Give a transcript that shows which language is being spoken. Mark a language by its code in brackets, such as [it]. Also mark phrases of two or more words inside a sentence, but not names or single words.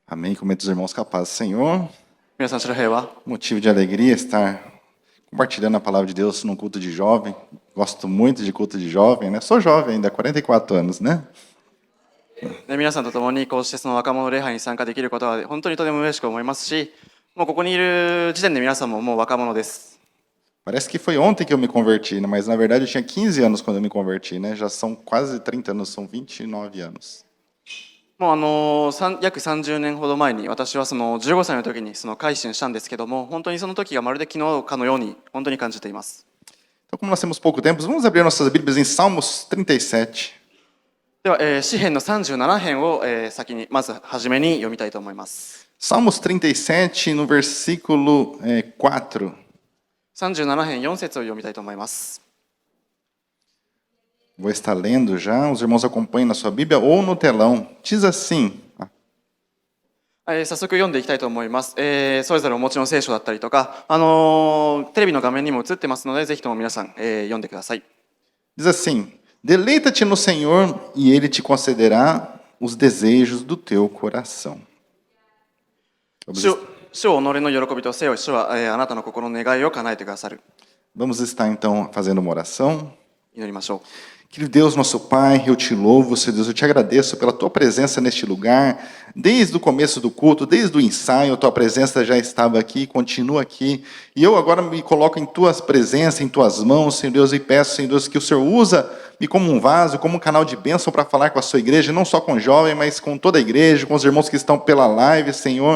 [pt] Amém. Comento os irmãos com a paz do Senhor. [ja] 皆さん、主の平和。 [pt] Motivo de alegria estar compartilhando a palavra de Deus num culto de jovem. Gosto muito de culto de jovem, né? Sou jovem ainda, 44 anos, né? [ja] 皆さんと共にこうしてその若者礼拝に参加できることは本当にとても嬉しく思いますし、もうここにいる時点で皆さんももう若者です。 [pt] Parece que foi ontem que eu me converti, né? Mas na verdade eu tinha 15 anos quando eu me converti, né? Já são quase 30 anos, são 29 anos. [ja] もう約30年ほど前に私はその15歳の時にその改心したんですけども、本当にその時がまるで昨日かのように本当に感じています。 [pt] Então, como nós temos pouco tempo, vamos abrir nossas Bíblias em Salmos 37. [ja] では、詩編の37編を、先にまず初めに読みたいと思います。 [pt] Salmos 37, no versículo 4. [ja] 37 編4節を読みたいと思います。 [pt] Vou estar lendo já, os irmãos acompanhem na sua Bíblia ou no telão. Diz assim. [ja] 早速読んでいきたいと思います。それぞれお持ちの聖書だったりとか、テレビの画面にも映ってますので、ぜひとも皆さん、読んでください。 [pt] Diz assim: Deleita-te no Senhor e Ele te concederá os desejos do teu coração. [ja] 主を己の喜びとせよ、主は、あなたの心の願いを叶えてくださる。 [pt] Vamos estar então fazendo uma oração. [ja] 祈りましょう。 [pt] Querido Deus, nosso Pai, eu te louvo, Senhor Deus, eu te agradeço pela tua presença neste lugar. Desde o começo do culto, desde o ensaio, a tua presença já estava aqui, continua aqui. E eu agora me coloco em tuas presenças, em tuas mãos, Senhor Deus, e peço, Senhor Deus, que o Senhor usa-me como um vaso, como um canal de bênção para falar com a sua igreja, não só com o jovem, mas com toda a igreja, com os irmãos que estão pela live, Senhor.